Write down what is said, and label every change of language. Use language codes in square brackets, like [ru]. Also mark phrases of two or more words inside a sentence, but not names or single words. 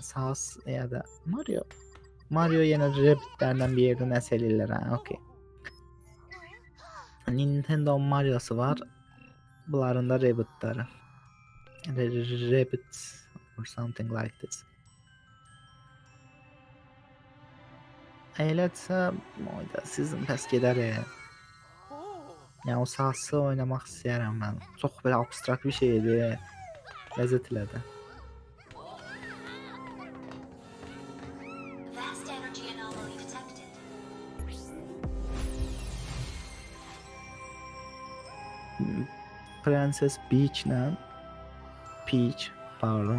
[az] Sas ya da Mario. Mario yenə Rabbitlərdən bir yerdə nəsə eləyirlər, hə, okay. Nintendo Mario'su var. Bunların da Rabbit'ları. [en] Rabbit or something like this. [az] Elədirsə, oyda Season Pass gedər. Yəni o Sas'ı oynamaq istəyirəm mən. Çox belə abstrakt bir şeydir. Ləzzət elədi. Princess Peach, pardon.